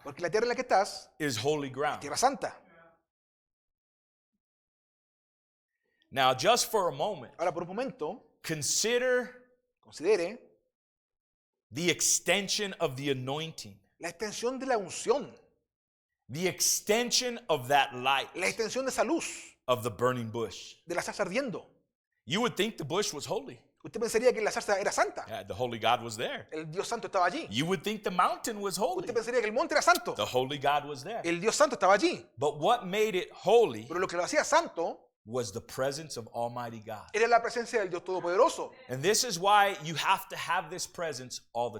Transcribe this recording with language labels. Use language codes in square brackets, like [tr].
[es] Porque la tierra en la que estás, [en] is holy ground. [es] tierra santa. [en] Now, just for a moment, [es] Ahora por un momento, [en] consider [es] considere [en] the extension of the anointing, [es] la extensión de la unción. [en] the extension of that light [es] La extensión de esa luz [en] of the burning bush. [es] de la zarza ardiendo. [en] You would think the bush was holy. [es] Usted pensaría que la zarza era santa. [en] Yeah, the holy God was there. [es] El Dios santo estaba allí. [en] You would think the mountain was holy. [es] Usted pensaría que el monte era santo. [en] The holy God was there. [es] El Dios santo estaba allí. [en] But what made it holy [es] Pero lo que lo hacía santo [en] was the presence of Almighty God. [es] era la presencia del Dios Todopoderoso. [en] And this is why you have to have this presence all the